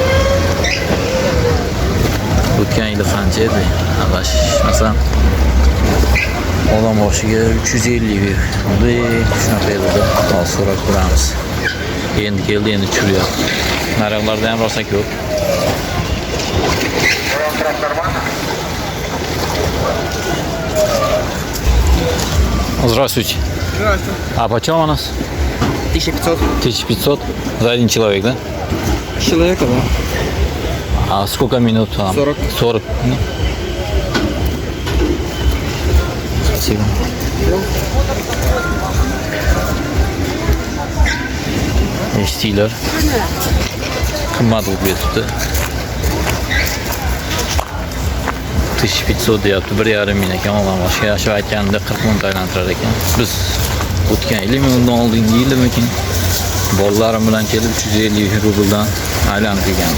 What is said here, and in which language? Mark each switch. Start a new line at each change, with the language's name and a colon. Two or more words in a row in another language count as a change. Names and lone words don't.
Uzbek: O'tgan yili qancha edi? Masalan, odam boshiga 350 shunaqa edi. Hozir so'rab ko'ramiz. Endi keldi, endi tushiryapti. Narxlarda ham rosa ko'p.
Russian: Здравствуйте. Здравствуйте. А почем у нас? 1500 1500 за один человек, да? человека, да? А сколько минут? 40. 40. Спасибо.
Uzbek: Eshitinglar. Qimmat bo'lib ketibdi. 1500 deyapti, 1,5 ming ekan. Ondan boshqa yaxshi aytganida 40 ming aylantirar ekan. Biz o'tgan yilmi, undan oldingi yilmikin bolalarim bilan kelib 350 rubldan aylanib kelgan.